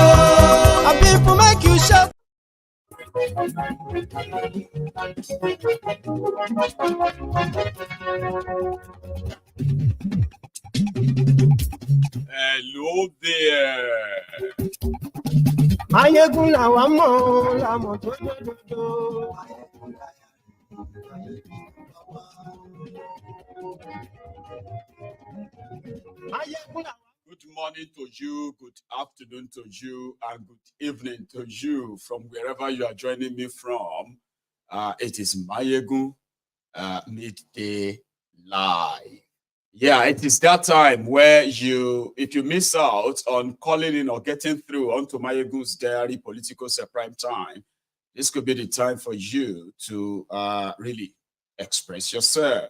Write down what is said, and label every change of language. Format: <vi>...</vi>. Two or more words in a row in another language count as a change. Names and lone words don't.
<en>My people make you shout. Hello there.</en> <yo>Maiyegun làwa mọ̀ làmọ̀ tó lódodo. Maiyegun làwa.</yo> <en>Good morning to you, good afternoon to you, and good evening to you from wherever you are joining me from. It is Maiyegun Midday Live. Yeah, it is that time where if you miss out on calling in or getting through onto Maiyegun's diary political prime time, this could be the time for you to really express yourself.</en>